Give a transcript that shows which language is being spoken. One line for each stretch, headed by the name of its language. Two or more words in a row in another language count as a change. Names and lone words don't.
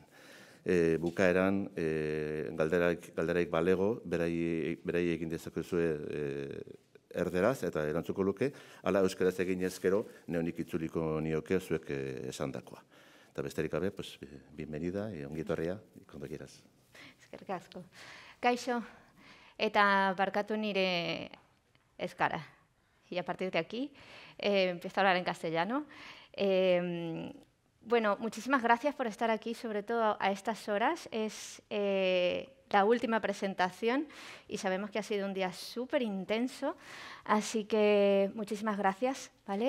Basque: Bukaeran, galderaik balego, berai egin dezakezue erderaz eta erantzuko luke, ala euskeraz egin ezkero, neonik itzuliko nioke zuek esandakoa. Eta besterik gabe, bienvenida, ongitorria,
Spanish: kondo quieras.
Basque: Eskerrik asko. Kaixo, eta barkatu nire euskara.
Spanish: Y a partir de aquí empiezo a hablar en castellano. Bueno, muchísimas gracias por estar aquí, sobre todo a estas horas. Es la última presentación y sabemos que ha sido un día súper intenso, así que muchísimas gracias, ¿vale?